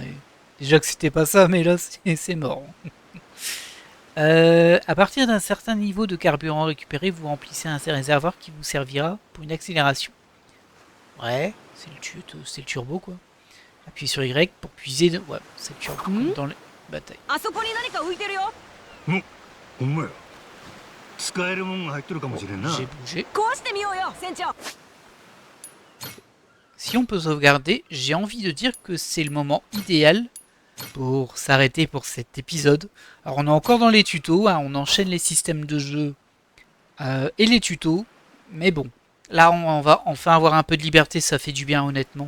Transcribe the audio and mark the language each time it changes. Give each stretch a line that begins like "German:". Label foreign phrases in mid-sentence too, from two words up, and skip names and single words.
French: Déjà que c'était pas ça, mais là c'est mort. À partir d'un certain niveau de carburant récupéré, vous remplissez un réservoir qui vous servira pour une accélération. Ouais, c'est le turbo quoi. Appuyez sur Y pour puiser de... Ouais, c'est le turbo comme dans les batailles.
Japanese: あそこに何か浮いてるよ。ほんまや。使えるもんが入っとるかもしれんな。
French: J'ai bougé.
Japanese: 壊してみようよ船長。
French: Si on peut sauvegarder, j'ai envie de dire que c'est le moment idéal pour s'arrêter pour cet épisode. Alors on est encore dans les tutos, hein, on enchaîne les systèmes de jeu et les tutos, mais bon, là on va enfin avoir un peu de liberté, ça fait du bien honnêtement.